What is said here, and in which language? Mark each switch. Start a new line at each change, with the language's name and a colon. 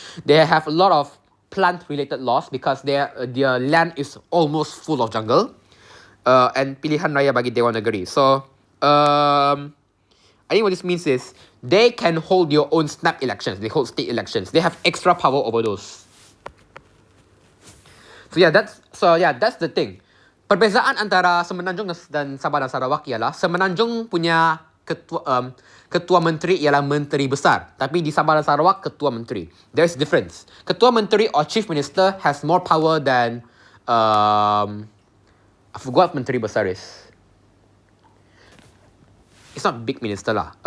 English: They have a lot of plant related laws because their land is almost full of jungle. And
Malay: pilihan raya bagi Dewan Negeri.
English: So I think what this means is they can hold your own snap elections. They hold state elections. They have extra power over those. So yeah, that's the thing.
Malay: Perbezaan antara Semenanjung dan Sabah dan Sarawak ialah Semenanjung punya ketua menteri ialah menteri besar, tapi di Sabah dan Sarawak ketua menteri.
English: There's difference. Ketua menteri or chief minister has more power than I forgot what menteri besar is. It's not big minister lah.